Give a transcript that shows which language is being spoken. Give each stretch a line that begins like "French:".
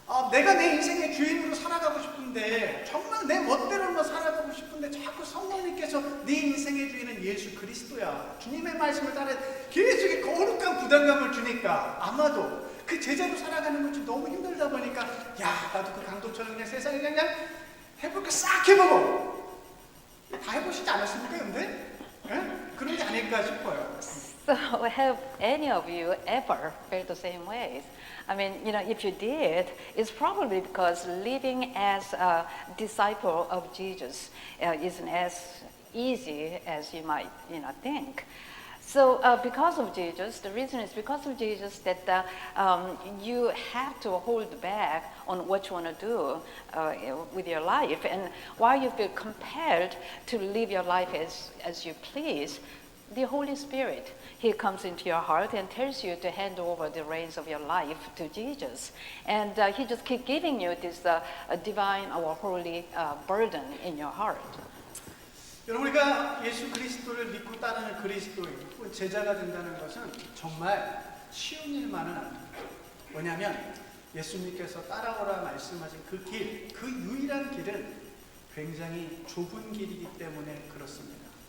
Korean: 내가 내 인생의 주인으로 살아가고 싶은데 정말 내 멋대로만 살아가고 싶은데 자꾸 성령님께서 네 인생의 주인은 예수 그리스도야, 주님의 말씀을 따라 계속 거룩한 부담감을 주니까 아마도 그 제자로 살아가는 것이 너무 힘들다 보니까 야, 나도 그 강도처럼 그냥 세상에 그냥 해볼 거 싹 해보고 다 해보시지 않았습니까, 근데? 그런 게 아닐까 싶어요.
English: So have any of you ever felt the same ways? I mean, if you did, it's probably because living as a disciple of Jesus isn't as easy as you might, think. So because of Jesus, the reason is because of Jesus that you have to hold back on what you want to do with your life. And while you feel compelled to live your life as you please, the Holy Spirit, He comes into your heart and tells you to hand over the reins of your life to Jesus. And He just keeps giving you this divine or holy burden in your heart.
Korean: 여러분, 우리가 예수 그리스도를 믿고 따르는 그리스도인, 제자가 된다는 것은 정말 쉬운 일만은 아닙니다. 왜냐하면 예수님께서 따라오라 말씀하신 그 길, 그 유일한 길은 굉장히 좁은 길이기 때문에 그렇습니다.